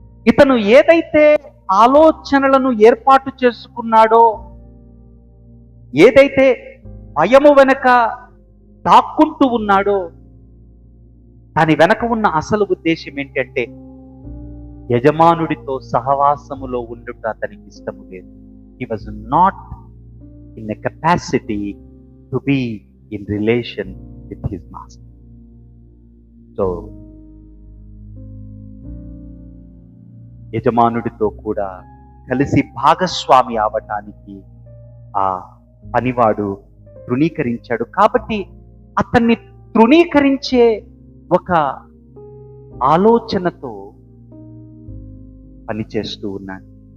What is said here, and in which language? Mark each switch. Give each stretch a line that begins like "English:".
Telugu: ఇతను ఏదైతే ఆలోచనలను ఏర్పాటు చేసుకున్నాడో, ఏదైతే భయము వెనక దాక్కుంటూ ఉన్నాడో, దాని వెనక ఉన్న అసలు ఉద్దేశం ఏంటంటే, యజమానుడితో సహవాసములో ఉండుట అతనికి ఇష్టము లేదు.
English: He was not in a capacity to be in relation with his master.
Telugu: So యజమానుడితో కూడా కలిసి భాగస్వామి అవటానికి ఆ పనివాడు తృణీకరించాడు. కాబట్టి అతన్ని తృణీకరించే ఒక ఆలోచనతో పనిచేస్తూ ఉన్నాడు.